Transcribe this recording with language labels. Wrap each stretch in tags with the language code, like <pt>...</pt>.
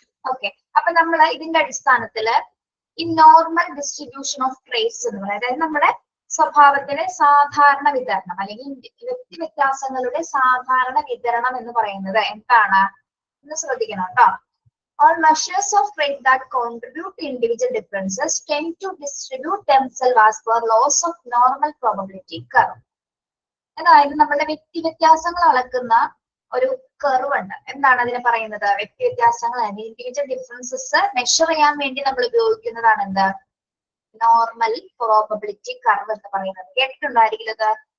<ml>Okay, അപ്പൊ നമ്മൾ ഇതിന്റെ അടിസ്ഥാനത്തില് ഈ നോർമൽ ഡിസ്ട്രിബ്യൂഷൻ ഓഫ് ട്രേറ്റ്സ് എന്ന് പറയുന്നത്, അതായത് നമ്മുടെ സ്വഭാവത്തിന് സാധാരണ വിതരണം അല്ലെങ്കിൽ വ്യക്തി വ്യത്യാസങ്ങളുടെ സാധാരണ വിതരണം എന്ന് പറയുന്നത് എന്താണ് എന്ന് ശ്രദ്ധിക്കണം കേട്ടോ.</ml> <en>All measures of trait that contribute to individual differences tend to distribute themselves as per laws of normal probability curve.</en> <ml>അതായത് നമ്മുടെ വ്യക്തി വ്യത്യാസങ്ങൾ അളക്കുന്ന ഒരു കർവ് ഉണ്ട്. എന്താണ് അതിനെ പറയുന്നത്? വ്യക്തി വ്യത്യാസങ്ങൾ ഇൻഡിവിജ്വൽ ഡിഫറൻസസ് മെഷർ ചെയ്യാൻ വേണ്ടി നമ്മൾ ഉപയോഗിക്കുന്നതാണ് എന്ത്? നോർമൽ പ്രോബബിലിറ്റി കർവ് എന്ന് പറയുന്നത്. കേട്ടിട്ടുണ്ടായിരിക്കും ഇത്?</ml>